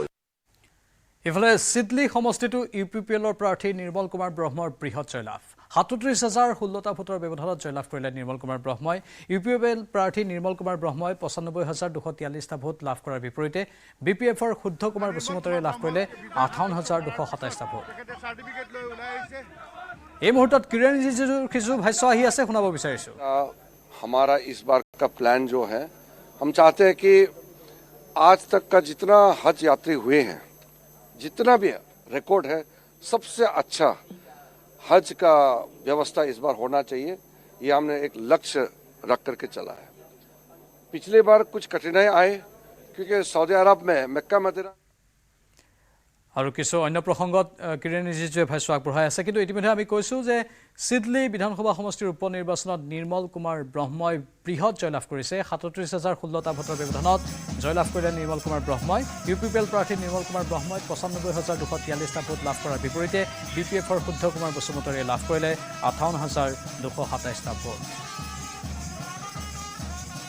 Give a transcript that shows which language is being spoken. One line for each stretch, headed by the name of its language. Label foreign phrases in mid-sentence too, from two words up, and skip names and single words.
Assamese: ইফালে চিডলি সমষ্টিটো ইউপিপিএলৰ প্ৰাৰ্থী নিৰ্মল কুমাৰ ব্ৰহ্মৰ বৃহৎ জয়লাভ ৩৭,০১৬টা ভোটৰ ব্যৱধানত জয়লাভ কৰিলে নিৰ্মল কুমাৰ ব্ৰহ্মই ইউপিপিএল প্ৰাৰ্থী নিৰ্মল কুমাৰ ব্ৰহ্মই ৯৫,২৪৩টা ভোট লাভ কৰাৰ বিপৰীতে বিপিএফৰ শুদ্ধ কুমাৰ বসুমতাৰীয়ে লাভ কৰিলে ৫৮,২২৭টা ভোট এই মুহূৰ্তত কিৰণ ৰিজিজুৰ কিছু ভাষ্য আহি আছে শুনাব বিচাৰিছোঁ
Hindi: हमारा इस बार का प्लान जो है हम चाहते हैं कि आज तक का जितना हज यात्री हुए हैं जितना भी रिकॉर्ड है सबसे अच्छा हज का व्यवस्था इस बार होना चाहिए ये हमने एक लक्ष्य रख करके चला है पिछली बार कुछ कठिनाई आए क्योंकि सऊदी अरब में मक्का मदीना
Assamese: আৰু কিছু অন্য প্ৰসংগত কিৰণ ৰিজিজুৱে ভাষ্য আগবঢ়াই আছে কিন্তু ইতিমধ্যে আমি কৈছোঁ যে চিডলি বিধানসভা সমষ্টিৰ উপ নিৰ্বাচনত নিৰ্মল কুমাৰ ব্ৰহ্মই বৃহৎ জয়লাভ কৰিছে ৩৭,০১৬টা ভোটৰ ব্যৱধানত জয়লাভ কৰিলে নিৰ্মল কুমাৰ ব্ৰহ্মই ইউপিপিএল প্ৰাৰ্থী নিৰ্মল কুমাৰ ব্ৰহ্মই ৯৫,২৪৩টা ভোট লাভ কৰাৰ বিপৰীতে বিপিএফৰ শুদ্ধ কুমাৰ বসুমতাৰীয়ে লাভ কৰিলে ৫৮,২২৭টা ভোট